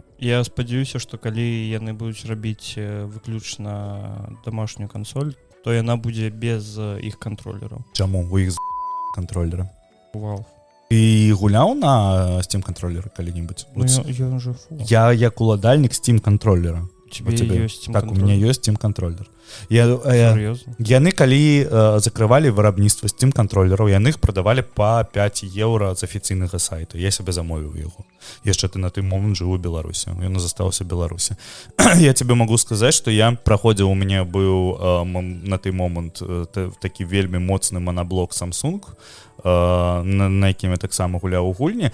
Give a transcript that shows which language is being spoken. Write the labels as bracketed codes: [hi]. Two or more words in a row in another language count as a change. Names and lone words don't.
[be] Я спадзяюся, што калі яны будуць рабіць выключна дамашнюю кансоль, то яна будзе без іх кантролераў. Чаму? У іх кантролера. Вау. Ты гуляў на Steam контроллера калі-нибудь? [ru] Ну, я уже фу. [be] Я як уладальник Steam контроллера. [ru] У тебе есть Steam так, контроллер? У меня есть Steam контроллер. [be] Яны калі закрывалі вырабніцтва Steam контроллераў, яны іх прадавалі по 5 евро з афіцыйнага сайта. Я себе замовіў яго. Яшчэ ты на той момент жыў у Беларусі. Ён застаўся в Беларусі. [ru] Я тебе могу [be] сказаць, што я праходзіў, у мяне быў на той момент такі вельмі моцны моноблок Samsung, на якім я таксама гуляў у гульні.